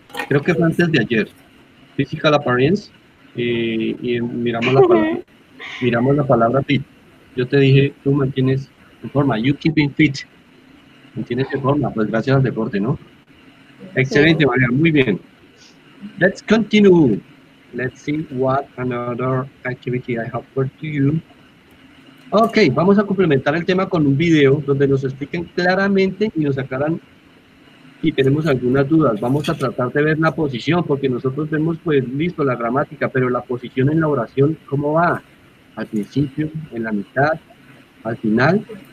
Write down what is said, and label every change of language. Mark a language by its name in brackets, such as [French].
[Spanish] Creo que fue antes de ayer. [English] Physical Appearance. [Spanish] Y miramos la palabra fit. Yo te dije, tú mantienes en forma. [English] You keeping fit. [Spanish] Mantienes en forma. Pues gracias al deporte, ¿no? Sí. Excelente, María. Muy bien. [English] Let's continue. Let's see what another activity I have for you. [Spanish] Ok, vamos a complementar el tema con un video donde nos expliquen claramente y nos aclaran si tenemos algunas dudas. Vamos a tratar de ver la posición, porque nosotros vemos, pues, listo, la gramática, pero la posición en la oración, ¿cómo va? Al principio, en la mitad, al final.